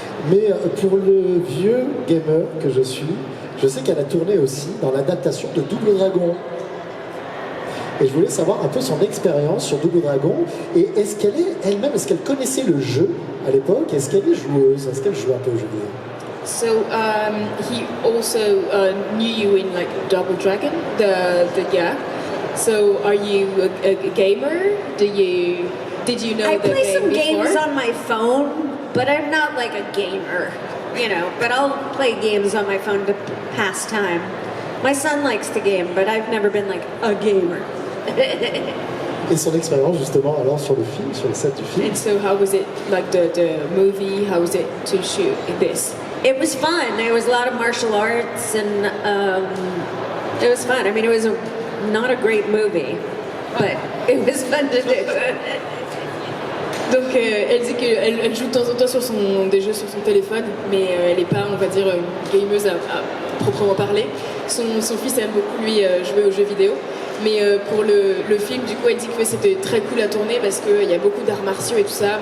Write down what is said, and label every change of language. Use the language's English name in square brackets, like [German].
[French] Mais pour le vieux gamer que je suis, je sais qu'elle a tourné aussi dans l'adaptation de Double Dragon. Et je voulais savoir un peu son expérience sur Double Dragon. Et est-ce qu'elle est elle-même, est-ce qu'elle connaissait le jeu à l'époque? Est-ce qu'elle est joueuse? Est-ce qu'elle joue un peu au jeu vidéo? [English] So he also knew you in like Double Dragon, the yeah. So are you a gamer? Did you know I the play game some before? games on my phone, but I'm not like a gamer, you know. But I'll play games on my phone to pass time. My son likes to game, but I've never been like a gamer. [French] Et son expérience justement alors sur le film, sur le set du film? [English] And so how was it like the movie? How was it to shoot this? It was fun. There was a lot of martial arts, and it was fun. I mean, it was not a great movie, but it was fun to do. [French] Donc elle dit qu'elle joue de temps en temps sur des jeux sur son téléphone, mais elle n'est pas, on va dire, une gameuse à proprement parler. Son fils aime beaucoup lui jouer aux jeux vidéo. Mais pour le film, du coup, elle dit que c'était très cool à tourner parce qu'il y a beaucoup d'arts martiaux et tout ça.